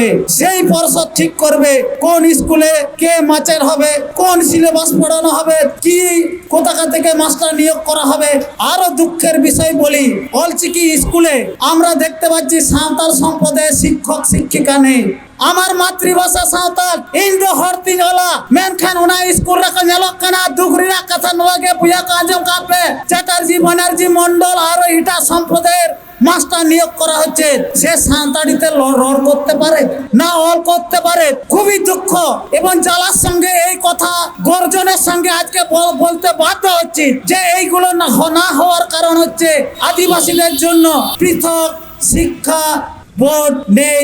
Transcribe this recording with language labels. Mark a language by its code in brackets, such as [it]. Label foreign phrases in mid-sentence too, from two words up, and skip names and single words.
[bn] সেই পর্ষদ ঠিক করবে কোন স্কুলে কে মাস্টার হবে, কোন সিলেবাস পড়ানো হবে, কি কোথা থেকে মাস্টার নিয়োগ করা হবে। আরো দুঃখের বিষয় বলি, অলচিকি স্কুলে আমরা দেখতে পাচ্ছি সাঁওতাল সম্প্রদায়ের শিক্ষক শিক্ষিকা নেই। আমার মাতৃভাষা সাঁওতাল, [sat] ᱤᱧ ᱫᱚ ᱦᱚᱲ ᱛᱤᱧ ᱚᱞᱟ, ᱢᱮᱱᱠᱷᱟᱱ ᱚᱱᱟ ᱥᱠᱩᱞ ᱨᱮᱠᱚ ᱧᱮᱞᱚᱜ ᱠᱟᱱᱟ ᱫᱩᱠ ᱨᱮᱭᱟᱜ ᱠᱟᱛᱷᱟ ᱱᱚᱣᱟ ᱜᱮ ᱵᱩᱭᱟ ᱠᱚ ᱟᱸᱡᱚᱢ ᱠᱟᱜ ᱯᱮ, [bn] চ্যাটার্জি ব্যানার্জি মন্ডল আর এটার সম্প্রদায়ের মাস্টার নিয়োগ করা হচ্ছে। সে সাঁওতালিতে রড় করতে পারে না, অল করতে পারে? খুবই দুঃখ এবং জ্বালার সঙ্গে এই কথা গর্জনের সঙ্গে আজকে বলতে বাধ্য হচ্ছি যে এইগুলো না হওয়ার কারণ হচ্ছে আদিবাসীদের জন্য পৃথক শিক্ষা বোর্ড নেই।